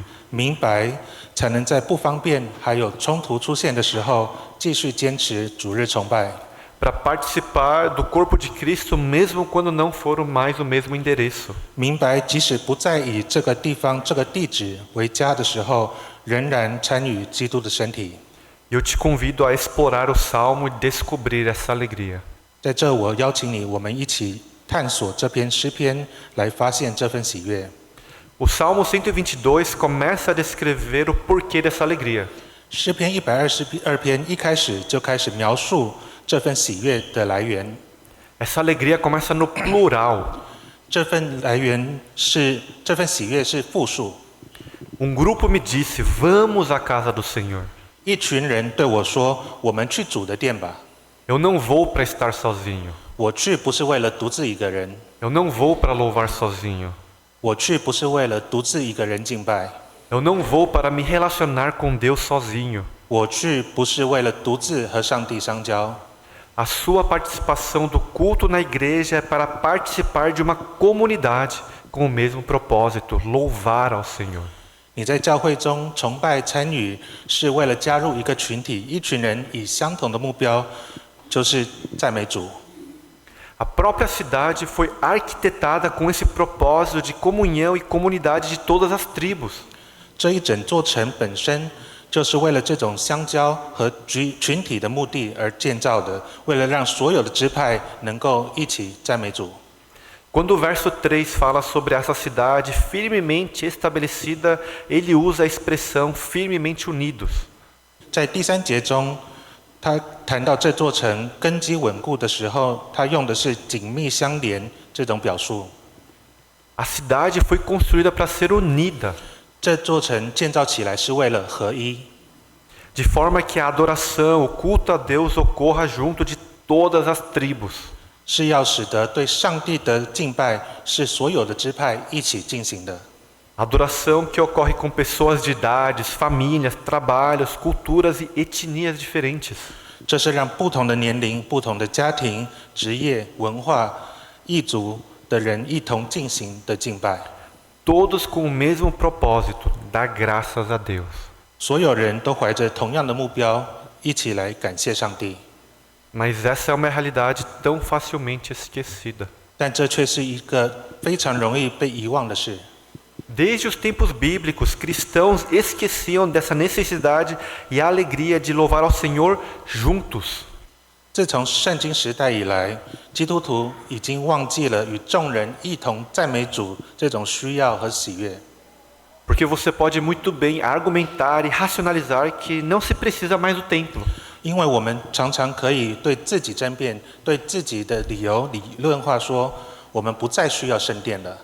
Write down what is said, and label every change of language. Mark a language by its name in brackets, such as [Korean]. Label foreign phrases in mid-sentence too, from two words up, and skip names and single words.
[Chinese] 明白才能在不方便还有冲突出现的时候，继续坚持主日崇拜。 [Portuguese] Para participar do corpo de Cristo mesmo quando não for mais o mesmo endereço. [Chinese] 明白即使不再以这个地方、这个地址为家的时候，仍然参与基督的身体。 [Portuguese] Eu te convido a explorar o Salmo e descobrir essa alegria. [Chinese] 在这，我邀请你，我们一起探索这篇诗篇，来发现这份喜悦。 [Portuguese] O Salmo 122 começa a descrever o porquê dessa alegria. [Chinese] 诗篇122篇一开始就开始描述这份喜悦的来源。 [Portuguese] Essa alegria começa no plural. [Chinese] 这份喜悦是复数。 [Portuguese] grupo me disse: "Vamos à casa do Senhor." [Chinese] 一群人对我说：“我们去主的殿吧。” [Portuguese] Eu não vou para estar sozinho. [Chinese] 我去不是为了独自一个人。 [Portuguese] Eu não vou para louvar sozinho. [Chinese] 我去不是为了独自一个人敬拜。 [Portuguese] Eu não vou para me relacionar com Deus sozinho. [Chinese] 我去不是为了独自和上帝相交。 [Portuguese] A sua participação do culto na igreja é para participar de uma comunidade com o mesmo propósito, louvar ao Senhor. [Chinese] 你在教会中崇拜参与，是为了加入一个群体，一群人以相同的目标，就是赞美主。 [Portuguese] A própria cidade foi arquitetada com esse propósito de comunhão e comunidade de todas as tribos. [Chinese] 这一整座城本身就是为了这种相交和群体的目的而建造的，为了让所有的支派能够一起赞美主。 [Portuguese] Quando o verso 3 fala sobre essa cidade firmemente estabelecida, ele usa a expressão firmemente unidos. [Chinese] 在第3节中，他谈到这座城根基稳固的时候，他用的是紧密相连这种表述。 [Portuguese] A cidade foi construída para ser unida. [Chinese] 这座城建造起来是为了合一， [Portuguese] de forma que a adoração, o culto a Deus ocorra junto de todas as tribos. [Chinese] 是要使得对上帝的敬拜是所有的支派一起进行的。 [Portuguese] Adoração que ocorre com pessoas de idades, famílias, trabalhos, culturas e etnias diferentes. [Chinese] 这是让不同的年龄、不同的家庭、职业、文化、异族的人一同进行的敬拜。 [Portuguese] Todos com o mesmo propósito, dar graças a Deus. [Chinese] 所有人都怀着同样的目标，一起来感谢上帝。 [Portuguese] Mas essa é uma realidade tão facilmente esquecida. [Chinese] 但这却是一个非常容易被遗忘的事。 [Portuguese] Desde os tempos bíblicos, cristãos esqueciam dessa necessidade e a alegria de louvar ao Senhor juntos. [Chinese] 自从圣经时代以来，基督徒已经忘记了与众人一同赞美主这种需要和喜悦。 [Portuguese] Porque você pode muito bem argumentar e racionalizar que não se precisa mais do templo. [Chinese] 因为我们常常可以对自己争辩，对自己的理论化说，我们不再需要圣殿了。